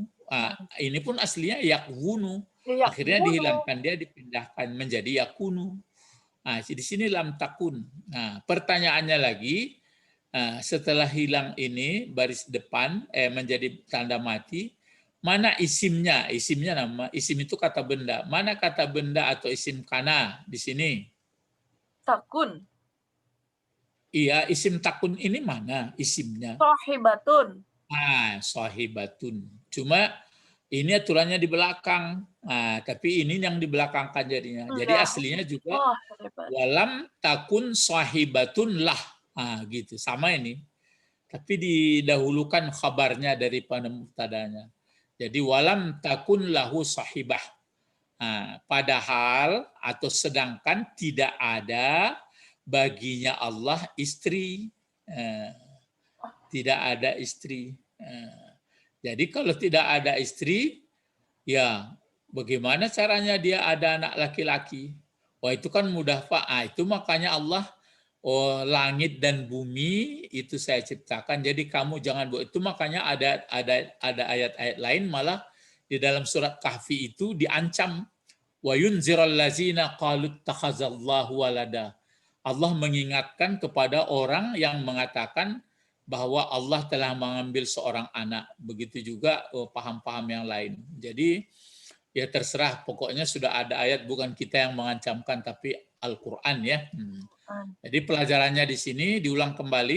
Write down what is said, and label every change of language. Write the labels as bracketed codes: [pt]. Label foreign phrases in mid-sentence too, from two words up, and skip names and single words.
[id] Ini pun aslinya yakwunu. Akhirnya dihilangkan, dia dipindahkan menjadi yakunu. Di sini [ar] lam takun. [id] Nah, pertanyaannya lagi, setelah hilang ini baris depan menjadi tanda mati, mana isimnya? Isimnya nama, isim itu kata benda. Mana kata benda atau isim kana di sini? Takun. Iya, isim takun ini mana isimnya? Sahibatun. Sahibatun. Cuma ini aturannya di belakang. Tapi ini yang dibelakangkan jadinya. Jadi aslinya juga [ar] walam takun sahibatun [id] lah. Gitu. Sama ini. Tapi didahulukan khabarnya daripada mubtadanya. Jadi [ar] walam takun lahu sahibah. [id] Padahal atau sedangkan tidak ada baginya Allah istri. Tidak ada istri. Jadi kalau tidak ada istri, ya bagaimana caranya dia ada anak laki-laki? Wah itu kan mudah Pak. Itu makanya Allah, langit dan bumi itu saya ciptakan. Jadi kamu jangan buat itu. Makanya ada ayat-ayat lain malah di dalam surat Kahfi itu diancam. [ar] Wa yunziral lazina qalu takhazallahu walada. [id] Allah mengingatkan kepada orang yang mengatakan bahwa Allah telah mengambil seorang anak. Begitu juga paham-paham yang lain. Jadi ya terserah, pokoknya sudah ada ayat, bukan kita yang mengancamkan tapi Al-Qur'an ya. Jadi pelajarannya di sini diulang kembali.